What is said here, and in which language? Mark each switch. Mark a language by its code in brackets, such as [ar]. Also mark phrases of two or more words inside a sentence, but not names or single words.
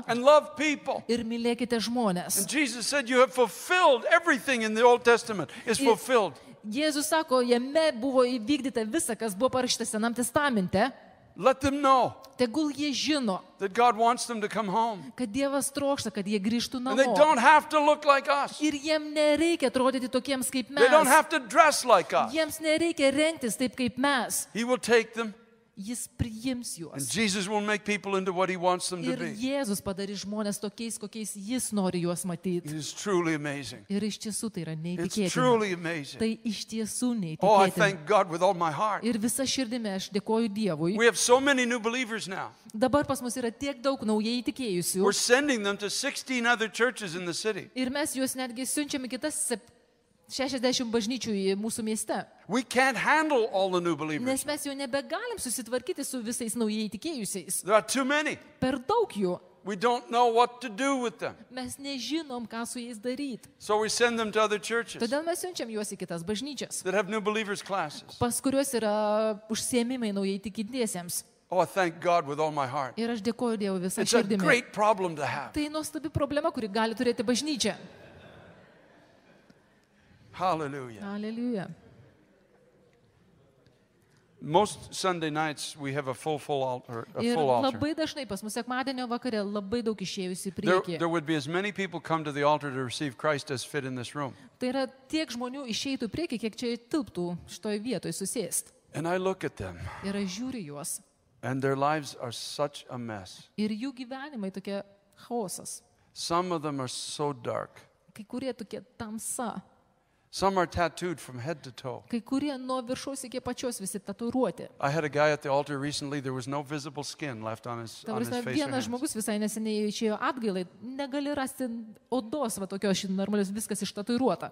[en] and love people. [lt] ir mylėkite žmonės. [en] And Jesus said, you have fulfilled everything in the Old Testament is fulfilled. [lt] Jėzus sako, jame buvo įvykdyta visa, kas buvo parašyta Senam testamente. [en] Let them know [lt] Tegul jie žino, [en] that God wants them to come home. [lt] kad Dievas trokšta, kad jie grįžtų [en] And they [lt] namo. [en] don't have to look like us. [lt] Ir jiem nereikia atrodyti tokiems kaip [en] They don't [lt] mes. [en] have to dress like us. [lt] Jiems nereikia rengtis taip kaip mes. [en] He will take them, [lt] Jis priims [en] and [lt] juos. [en] Jesus will make people into what He wants them to [lt] Ir [en] be. [lt] Jėzus padarys žmonės tokiais, kokiais jis nori juos [en] It [lt] matyti. [en] is truly amazing. [lt] Ir iš tiesų tai yra [en] It's [lt] neįtikėtina. [en] truly amazing. [lt] Tai iš tiesų [en] Oh, I [lt] neįtikėtina. [en] thank God with all my heart. [lt] Ir visa širdimi aš dėkoju Dievui. [en] We have so many new believers now. [lt] Dabar pas mus yra tiek daug naujai įtikėjusių. [en] We're sending them to 16 other churches in the city. [lt] Ir mes juos netgi siunčiam į kitas 60 bažnyčių į mūsų mieste. [en] We can't handle all the new believers. [lt] Nes mes jau nebegalim susitvarkyti su visais naujai įtikėjusiais. [en] There are too many. [lt] Per daug jų. [en] We don't know what to do with them. [lt] Mes nežinom, ką su jais daryti. [en] So we send them to other churches [lt] Todėl mes siunčiam juos į kitas bažnyčias, [en] that have new believers classes. [lt] pas kuriuos yra užsiėmimai naujai tikintiesiems. [en] Oh, I thank God with all my heart. [lt] Ir aš dėkoju Dievui visą [en] It's a [lt] širdimi. [en] great problem to have. [lt] Tai nuostabi problema, kuri gali turėti bažnyčia. [en] Hallelujah. [lt] Aleliuja. [en] Most Sunday nights we have a full altar. [lt] Ir labai dažnai pas mus sekmadienio vakare labai daug išėjusi į priekį. [en] There would be as many people come to the altar to receive Christ as fit in this room. [lt] Tai yra tiek žmonių išeitų į priekį, kiek čia tilptų šitoje vietoje susėst. [en] And I look at them, [lt] Ir aš žiūriu juos. [en] and their lives are such a mess. [lt] Ir jų gyvenimai tokie chaosas. [en] Some of them are so dark. [lt] Kai kurie tokie tamsa. [en] Some are tattooed from head to toe. [lt] Kai kurie nuo viršaus iki pačios visi tatuiruoti. [en] I had a guy at the altar recently, there was no visible skin left on his [lt] Ta [en] face [lt] prasme, [en] or [lt] vienas [en] hands. [lt] žmogus visai neseniai išėjo atgailai, negali rasti odos, va tokios normalios, viskas ištatuiruota.